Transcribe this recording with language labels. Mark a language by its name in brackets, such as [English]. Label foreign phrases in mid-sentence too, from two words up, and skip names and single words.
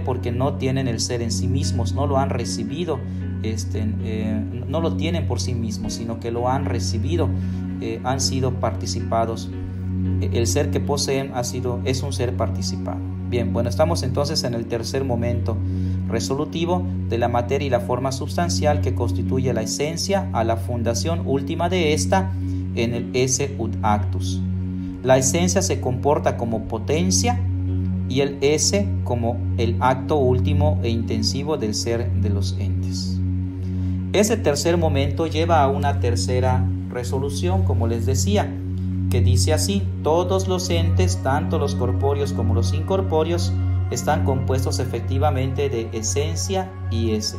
[Spanish] Porque no tienen el ser en sí mismos, no lo han recibido, no lo tienen por sí mismos, sino que lo han recibido, han sido participados. El ser que poseen es un ser participado. Bien, bueno, estamos entonces en el tercer momento resolutivo de la materia y la forma substancial, que constituye la esencia, a la fundación última de esta en el [Latin] esse ut actus. [Spanish] La esencia se comporta como potencia y el esse como el acto último e intensivo del ser de los entes. Ese tercer momento lleva a una tercera resolución, como les decía, que dice así: todos los entes, tanto los corpóreos como los incorpóreos, están compuestos efectivamente de esencia y ese.